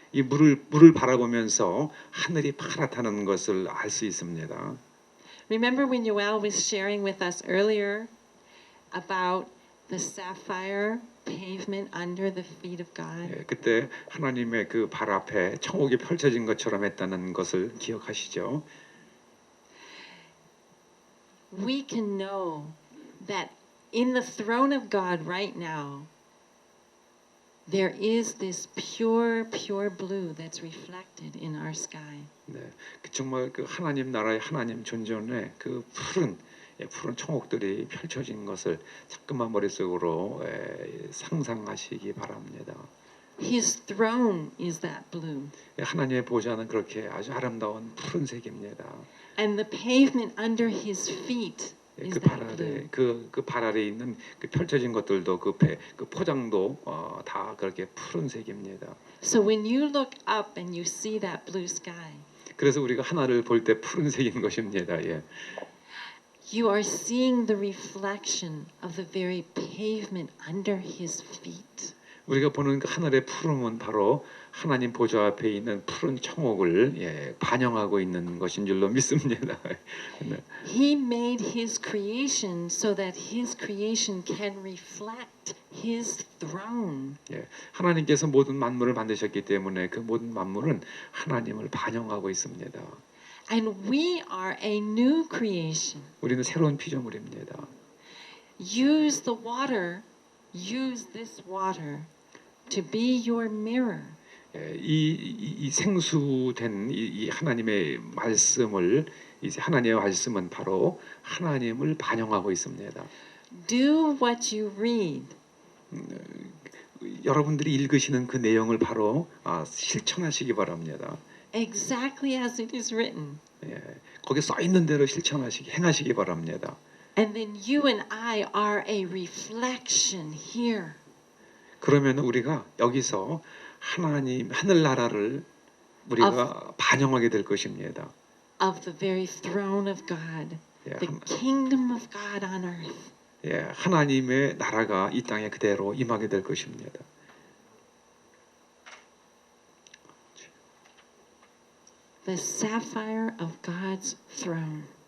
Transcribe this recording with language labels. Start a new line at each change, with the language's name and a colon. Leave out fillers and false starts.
Korean: 이 물을 바라보면서 하늘이 파랗다는 것을 알 수 있습니다.
English: Remember when Yoel was sharing with us earlier about the sapphire pavement under the feet of God?
Korean: 그때 하나님의 그 발 앞에 천국이 펼쳐진 것처럼 했다는 것을 기억하시죠?
English: We can know that in the throne of God right now there is this pure blue that's reflected in our sky.
Korean: 정말 그 하나님 나라의 하나님 존전에 그 푸른 천국들이 펼쳐진 것을 자꾸만 머릿속으로 상상하시기 바랍니다.
English: His throne is that blue.
Korean: 하나님의 보좌는 그렇게 아주 아름다운 푸른색입니다.
English: And the pavement under his feet is that blue.
Korean: 그 발 아래 있는 그 펼쳐진 것들도 그 포장도 다 그렇게 푸른색입니다.
English: So when you look up and you see that blue sky,
Korean: 그래서 우리가 하나를 볼 때 푸른색인 것입니다.
English: you are seeing the reflection of the very pavement under his feet.
Korean: 우리가 보는 그 하늘의 푸름은 바로 하나님 보좌 앞에 있는 푸른 청옥을 반영하고 있는 것인 줄로 믿습니다.
English: He made his creation so that his creation can reflect his throne.
Korean: 하나님께서 모든 만물을 만드셨기 때문에 그 모든 만물은 하나님을 반영하고 있습니다.
English: And we are a new creation.
Korean: 우리는 새로운 피조물입니다.
English: Use the water, use this water to be your mirror.
Korean: 이 생수된 이 하나님의 말씀을 이제 하나님의 말씀은 바로 하나님을 반영하고 있습니다.
English: Do what you read.
Korean: 여러분들이 읽으시는 그 내용을 바로 실천하시기 바랍니다.
English: Exactly as it is written.
Korean: 예, 거기 써 있는 대로 행하시기 바랍니다.
English: And then you and I are a reflection here
Korean: 그러면 우리가 여기서 하나님 하늘나라를 우리가 반영하게 될 것입니다.
English: of the very throne of God,
Korean: 예,
English: the kingdom of God on earth.
Korean: 예, 하나님의 나라가 이 땅에 그대로 임하게 될 것입니다.
English: The sapphire of God's throne.